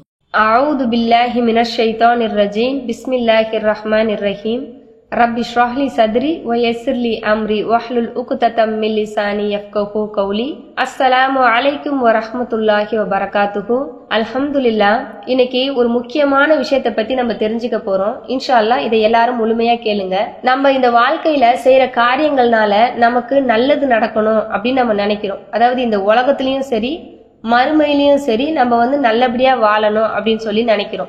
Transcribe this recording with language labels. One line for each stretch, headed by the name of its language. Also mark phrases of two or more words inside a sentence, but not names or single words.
Arabic: أعوذ بالله من الشيطان الرجيم بسم الله الرحمن الرحيم رب اشرح لي صدري ويسر لي أمري واحلل عقدة من لساني يفقهوا قولي السلام عليكم ورحمة الله وبركاته அல்ஹம்துலில்லாஹ்.
Tamil: இன்னைக்கு ஒரு முக்கியமான விஷயத்தை பத்தி நம்ம தெரிஞ்சுக்க போறோம்.
Arabic: إن شاء الله
Tamil: இதை எல்லாரும் முழுமையா கேளுங்க. நம்ம இந்த வாழ்க்கையில செய்யற காரியங்கள்னால நமக்கு நல்லது நடக்கணும் அப்படின்னு நம்ம நினைக்கிறோம். அதாவது இந்த உலகத்திலயும் சரி மறுமையிலயும் சரி நம்ம நல்லபடியா வாழணும் அப்படின்னு சொல்லி நினைக்கிறோம்.